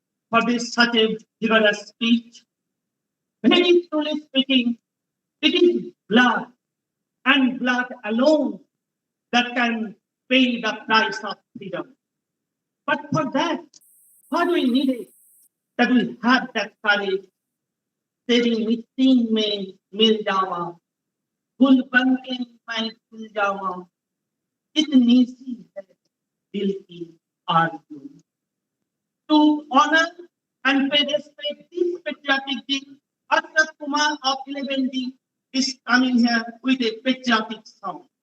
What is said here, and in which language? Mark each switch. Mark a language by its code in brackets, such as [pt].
[en] For this such a vigorous speech. Very truly speaking, it is blood and blood alone that can pay the price of freedom. But for that, what we need is that we have that courage. [hi] तेरी मिट्टी में मिल जावा, फूल बन के मैं खिल जावा, इतनी सी है दिल की आरज़ू. [en] To honor and pay respect this patriotic deed, Akshat Kumar of 11D is coming here with a patriotic song.